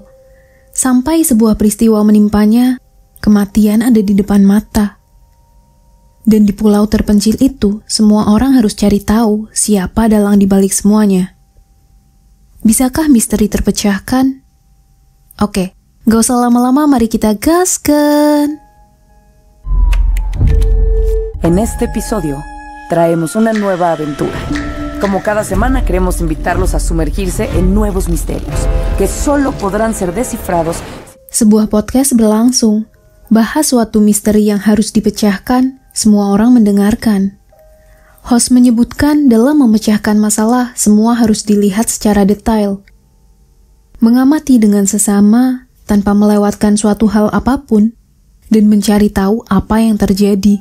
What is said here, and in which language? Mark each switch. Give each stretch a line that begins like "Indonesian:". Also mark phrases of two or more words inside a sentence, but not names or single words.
Indonesian: Sampai sebuah peristiwa menimpanya, kematian ada di depan mata. Dan di pulau terpencil itu, semua orang harus cari tahu siapa dalang di balik semuanya. Bisakah misteri terpecahkan? Oke, gak usah lama-lama, mari kita gaskan!
Spanish: En este episodio, traemos una nueva aventura. Como cada semana queremos invitarlos a sumergirse en nuevos misterios, que solo podrán ser descifrados.
Indonesian: Sebuah podcast berlangsung, bahas suatu misteri yang harus dipecahkan. Semua orang mendengarkan. Host menyebutkan dalam memecahkan masalah, semua harus dilihat secara detail. Mengamati dengan sesama, tanpa melewatkan suatu hal apapun, dan mencari tahu apa yang terjadi.